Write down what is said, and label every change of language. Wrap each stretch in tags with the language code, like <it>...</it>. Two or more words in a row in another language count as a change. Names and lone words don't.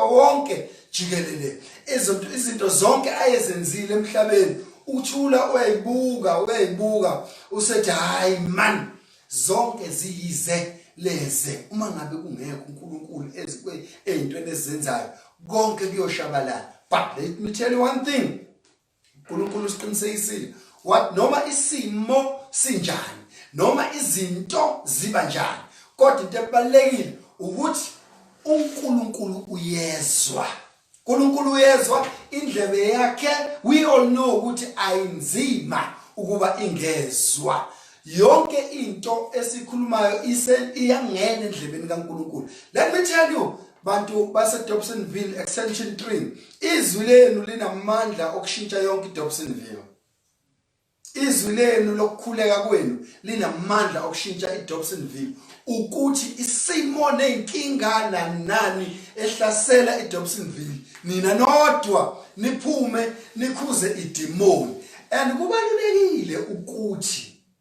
<zu>wonke jikelele izinto zonke ayezenzile emhlabeni uthula uyayibuka usethi hayi man zonke ziyizeleze uma ngabe kungekho uNkulunkulu ezintweni ezenzayo konke kuyoshabalala</zu> <en>but let me tell you one thing</en> <zu>uNkulunkulu siqinisekisile what noma isimo sinjani noma izinto ziba njani kodwa into ebalekile ukuthi uNkulunkulu uyezwa indlebe yakhe</zu> <en>we all know</en> <zu>ukuthi ayinzima ukuba ingezwa yonke into esikhulumayo iyangena endlebeni kaNkulunkulu</zu> <en>let me tell you</en> <zu>bantu base Dobsonville extension 3 izwi lenu linamandla okushintsha yonke iDobsonville izwi lenu lokukhuleka kwenu linamandla okushintsha iDobsonville ukuthi isimo nenkinga nani ehlasela iDobsonville nina nodwa niphume nikhuze idemoni and kubalulekile ukuthi</zu>